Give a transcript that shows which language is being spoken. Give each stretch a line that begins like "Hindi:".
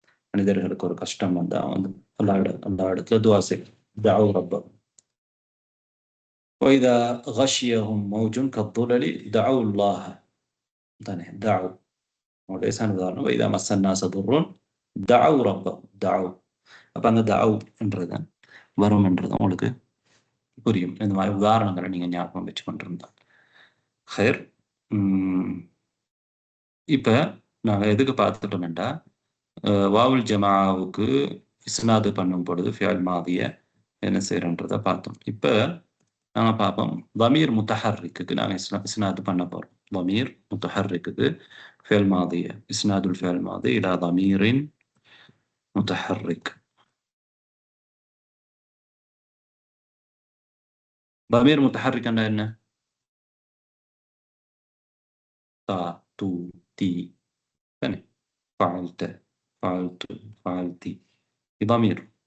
Tamil: மனிதர்களுக்கு ஒரு கஷ்டம் வந்தா வந்து அல்லா இடத்துல துஆ செய்யும்.
Arabic: தஅவ் ரப்பஹும். وإذا غشيهم موج كالظلل دعوا الله دعوا وليس உதாரணம் وإذا مس الناس ضر دعوا ربهم دعوا
Tamil: அப்போ அந்த தஅவ் என்றது வரும் என்றது உங்களுக்கு புரியும். இந்த மாதிரி உதாரணங்களை நீங்கள் ஞாபகம் வச்சு கொண்டிருந்தோம். ஹைர். இப்போ நாங்கள் எதுக்கு பார்த்துட்டோம்னா வாவுல் ஜமாவுக்கு இஸ்னாது பண்ணும் பொழுது ஃபியல் மாதிய என்ன செய்யறன்றதை பார்த்தோம். இப்போ நாங்கள் பார்ப்போம் தமீர் முத்தஹர்ரிக்கு நாங்கள் இஸ்னாது பண்ண போகிறோம்.
Arabic: ضمير متحرك فعل ماضية إسناد الفعل الماضي إلى ضمير متحرك. ضمير متحرك عندنا تا تو تي ثاني فعلت فعلت فعلتي ضمير.